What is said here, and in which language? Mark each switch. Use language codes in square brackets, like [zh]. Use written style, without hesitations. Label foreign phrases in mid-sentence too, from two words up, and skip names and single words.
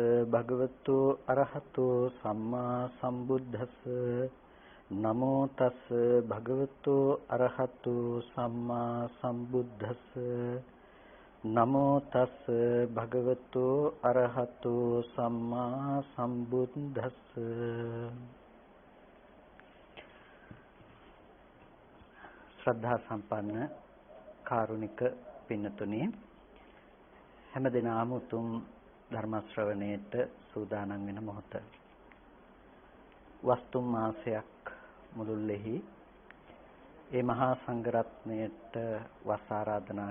[pi] භගවතු අරහතෝ සම්මා සම්බුද්දස්ස නමෝ තස් භගවතු අරහතෝ සම්මා සම්බුද්දස්ස නමෝ තස් භගවතු අරහතෝ සම්මා සම්බුද්දස්ස. [si] ශ්‍රද්ධා සම්පන්න කාරුණික පින්නතුනි, හැමදෙනාම උතුම් ධර්ම ශ්‍රවණයට සූදානම් වෙන මොහොත. වස්තු මාසයක් මුළුල්ලේහි ඒ මහා සංඝරත්නයට වස් ආරාධනා